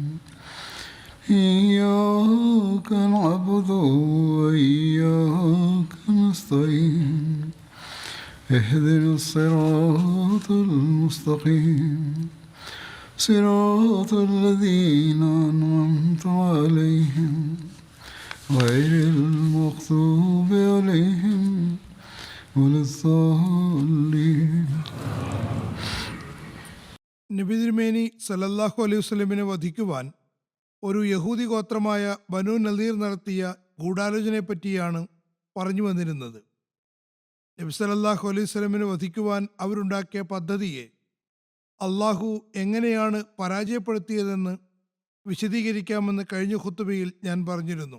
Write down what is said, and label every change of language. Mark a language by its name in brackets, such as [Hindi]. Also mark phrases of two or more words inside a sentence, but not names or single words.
[Arabic] إياك نعبد وإياك نستعين اهدنا الصراط المستقيم صراط الذين أنعمت عليهم غير المغضوب عليهم ولا الضالين. [Malayalam] നബി തിരുമേനി [Arabic] صلى الله عليه وسلم [Malayalam] വധിക്കുവാൻ ഒരു യഹൂദി ഗോത്രമായ ബനു നദീർ നടത്തിയ ഗൂഢാലോചനയെപ്പറ്റിയാണ് പറഞ്ഞു വന്നിരുന്നത്. നബി [Arabic] صلى الله عليه وسلم [Malayalam] വധിക്കുവാൻ അവരുണ്ടാക്കിയ പദ്ധതിയെ അള്ളാഹു എങ്ങനെയാണ് പരാജയപ്പെടുത്തിയതെന്ന് വിശദീകരിക്കാമെന്ന് കഴിഞ്ഞ ഖുത്ബയിൽ ഞാൻ പറഞ്ഞിരുന്നു.